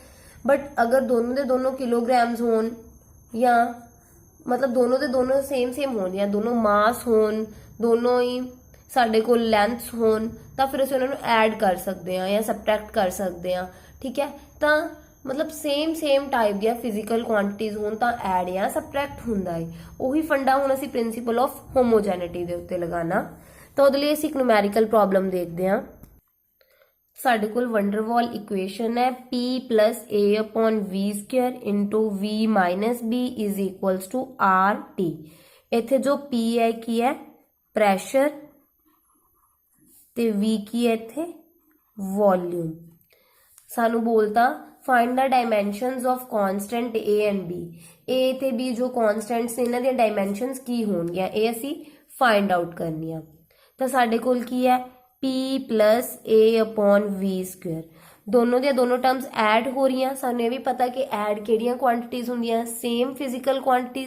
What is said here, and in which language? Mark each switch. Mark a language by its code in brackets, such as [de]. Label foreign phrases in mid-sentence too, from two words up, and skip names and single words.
[pa] ਬਟ ਅਗਰ ਦੋਨੋਂ ਦੇ ਦੋਨੋਂ ਕਿਲੋਗ੍ਰਾਮਸ ਹੋਣ ਜਾਂ [hi] मतलब दोनों [pa] ਦੇ ਦੋਨੋਂ ਸੇਮ ਹੋਣ ਜਾਂ ਦੋਨੋਂ ਮਾਸ ਹੋਣ, ਦੋਨੋਂ ਹੀ ਸਾਡੇ ਕੋਲ ਲੈਂਥਸ ਹੋਣ, ਤਾਂ ਫਿਰ ਅਸੀਂ ਉਹਨਾਂ ਨੂੰ ਐਡ ਕਰ ਸਕਦੇ ਹਾਂ ਜਾਂ ਸਬਟ੍ਰੈਕਟ ਕਰ ਸਕਦੇ ਹਾਂ, ਠੀਕ ਹੈ। ਤਾਂ ਮਤਲਬ [en] same type [pa] ਦੀਆਂ [en] physical quantities [pa] ਹੋਣ ਤਾਂ ਐਡ ਜਾਂ ਸਬਟ੍ਰੈਕਟ ਹੁੰਦਾ ਹੈ। ਉਹੀ ਫੰਡਾ ਹੁਣ ਅਸੀਂ [en] principle of homogeneity [pa] ਦੇ ਉੱਤੇ ਲਗਾਉਣਾ। ਤਾਂ ਉਹਦੇ ਲਈ ਅਸੀਂ ਇੱਕ [en] numerical problem [pa] ਦੇਖਦੇ ਹਾਂ। ਸਾਡੇ ਕੋਲ [en] Van der Waals equation ਹੈ P plus A upon V square into V minus B is equals to RT। [pa] ਇੱਥੇ ਜੋ P ਹੈ ਕੀ ਹੈ ਪ੍ਰੈਸ਼ਰ ਤੇ V ਕੀ ਹੈ ਇੱਥੇ ਵੋਲਿਊਮ। ਸਾਨੂੰ ਬੋਲਤਾ [en] find the dimensions of constant A and B। [pa] A ਤੇ B ਜੋ ਕਨਸਟੈਂਟਸ ਨੇ ਇਹਨਾਂ ਦੀਆਂ ਡਾਇਮੈਂਸ਼ਨਸ ਕੀ ਹੋਣਗੀਆਂ ਇਹ ਅਸੀਂ [en] find out [pa] ਕਰਨੀਆਂ। ਤਾਂ ਸਾਡੇ ਕੋਲ ਕੀ ਹੈ [en] P plus A upon V square। [pa] दोनों ਦੀਆਂ ਦੋਨੋਂ ਟਰਮਸ ਐਡ ਹੋ ਰਹੀਆਂ। ਸਾਨੂੰ ਇਹ ਵੀ ਪਤਾ ਕਿ ਐਡ ਕਿਹੜੀਆਂ ਕੁਆਂਟੀਟੀਜ਼ ਹੁੰਦੀਆਂ [en] same physical quantities.